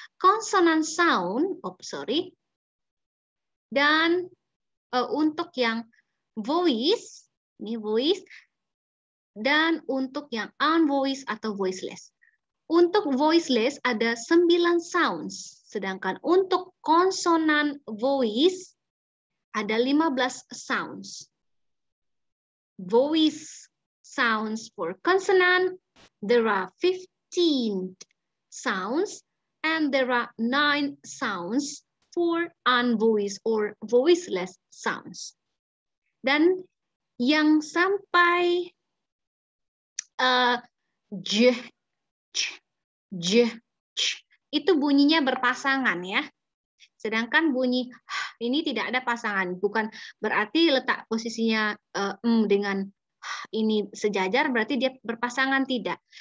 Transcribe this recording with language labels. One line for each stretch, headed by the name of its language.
Indonesian: Consonant sound, dan untuk yang voice, ini voice, dan untuk yang unvoiced atau voiceless. Untuk voiceless ada 9 sounds, sedangkan untuk konsonan voice ada 15 sounds.
English: Voice sounds for consonant, there are 15 sounds, and there are 9 sounds for unvoiced or voiceless sounds.
Indonesian: Dan yang sampai j, j, ch, itu bunyinya berpasangan ya. Sedangkan bunyi ini tidak ada pasangan, bukan berarti letak posisinya dengan ini sejajar berarti dia berpasangan, tidak.